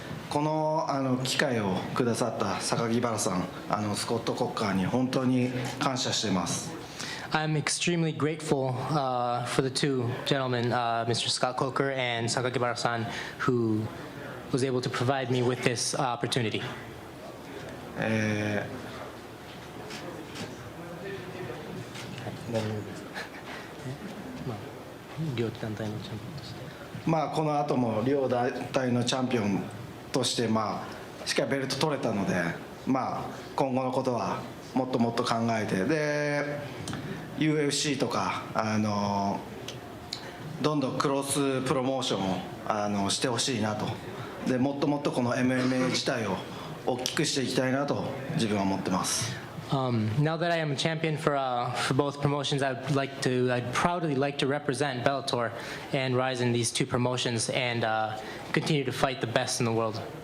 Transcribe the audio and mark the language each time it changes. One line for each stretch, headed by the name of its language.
Japanese: この機会をくださった榊原さん、スコット・コッカーに本当に感謝しています。
English: I'm extremely grateful for the two gentlemen, Mr. Scott Coker and Sakakibara-san, who was able to provide me with this opportunity.
Japanese: 両団体のチャンピオンとして。この後も両団体のチャンピオンとして、しっかりベルト取れたので、今後のことはもっともっと考えて、で UFC とかどんどんクロスプロモーションをしてほしいなと。でもっともっとこの MMA 自体を大きくしていきたいなと自分は思ってます。
English: Now that I am a champion for both promotions, I'd proudly like to represent Bellator and rise in these two promotions and continue to fight the best in the world.